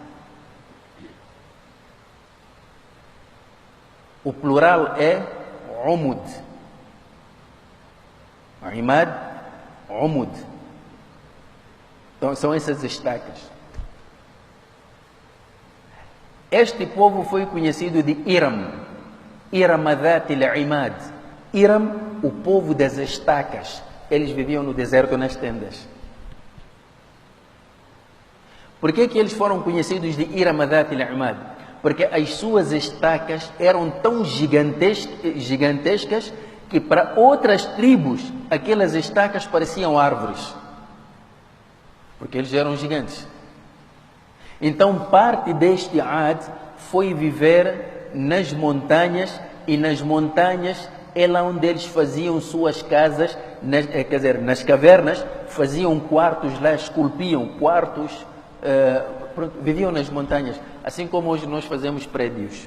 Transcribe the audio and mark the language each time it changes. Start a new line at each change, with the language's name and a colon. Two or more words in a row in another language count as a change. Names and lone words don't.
Portuguese: O plural é umud. Imad, umud. Então são essas estacas. Este povo foi conhecido de Iram. Iramadhat al-Imad. Iram, o povo das estacas. Eles viviam no deserto nas tendas. Por que eles foram conhecidos de Iramadhat al-Imad? Porque as suas estacas eram tão gigantescas que para outras tribos aquelas estacas pareciam árvores. Porque eles eram gigantes. Então parte deste Ad foi viver nas montanhas, e nas montanhas é lá onde eles faziam suas casas, nas cavernas, faziam quartos lá, esculpiam quartos, viviam nas montanhas, assim como hoje nós fazemos prédios.